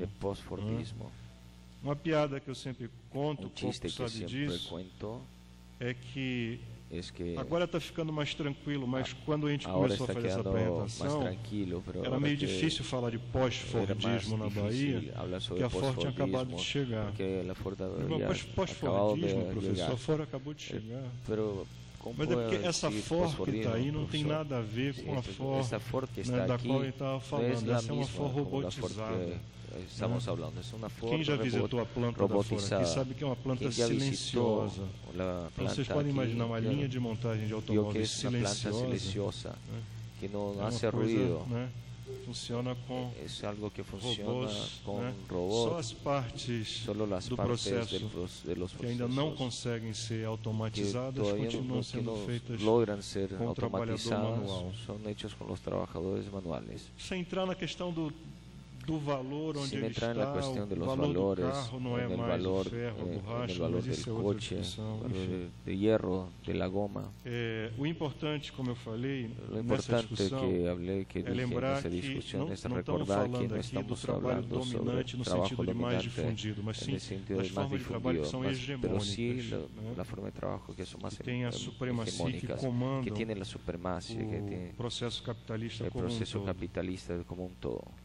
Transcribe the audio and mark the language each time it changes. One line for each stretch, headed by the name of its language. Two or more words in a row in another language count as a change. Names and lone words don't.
Portuguese: Uma piada que eu sempre conto, pouco sabe disso, é que agora está ficando mais tranquilo, mas quando a gente começou a fazer essa apresentação, era meio difícil falar de pós-fordismo na Bahia, porque a Ford tinha acabado de chegar. Pós-fordismo, professor, a Ford acabou de chegar. Mas é porque essa Ford que está aí não tem nada a ver com a Ford, né, da qual ele estava falando. Essa é uma Ford robotizada.
Spanish: Estamos hablando, es una Ford
Portuguese: quem já visitou a planta da Ford aqui sabe que é uma planta silenciosa. Então vocês podem imaginar uma linha de montagem de automóveis silenciosa, né? Que não
Spanish: hace ruido,
Portuguese: né? Funciona com algo que robôs, né? Só as partes do processo que ainda não conseguem ser automatizadas continuam sendo feitas com o trabalhador manual. São hechos com os trabalhadores manuais. Sem entrar na questão do valor onde ele está, o valor do carro não é mais o ferro, a borracha, mas isso é outra discussão.
Spanish: De hierro, de la goma.
Portuguese: O importante, como eu falei, nessa discussão, é lembrar que não estamos falando aqui do trabalho dominante no sentido de mais difundido, mas sim das formas de trabalho que são hegemônicas, que têm a supremacia, que comandam o processo capitalista como um todo.